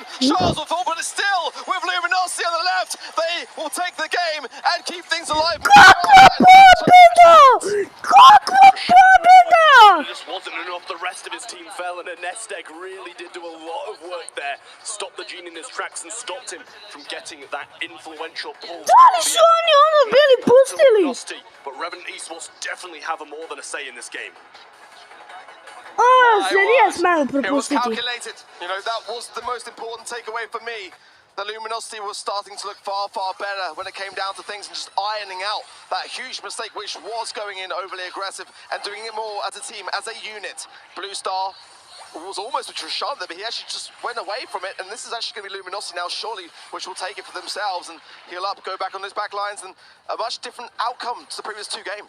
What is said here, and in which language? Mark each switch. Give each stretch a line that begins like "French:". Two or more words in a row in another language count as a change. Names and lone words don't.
English: Charles will fall, but it's still with Luminosity on the left. They will take the game and keep things alive. It just wasn't enough. The rest of his team fell, and Nesteg really did do a lot of work there. Stopped the Gene in his tracks and stopped him from getting that influential pull.
Serbian: Oni bili pustili.
English: But Revenant Esports definitely have more than a say in this game.
Serbian: se nije smelo
English: It was
Serbian: propustiti.
English: calculated. You know, that was the most important takeaway for me. The Luminosity was starting to look far, far better when it came down to things and just ironing out that huge mistake which was going in overly aggressive and doing it more as a team, as a unit. Blue Star was almost with Trishon there, but he actually just went away from it, and this is actually going to be Luminosity now, surely, which will take it for themselves and heal up, go back on those back lines, and a much different outcome to the previous 2 games.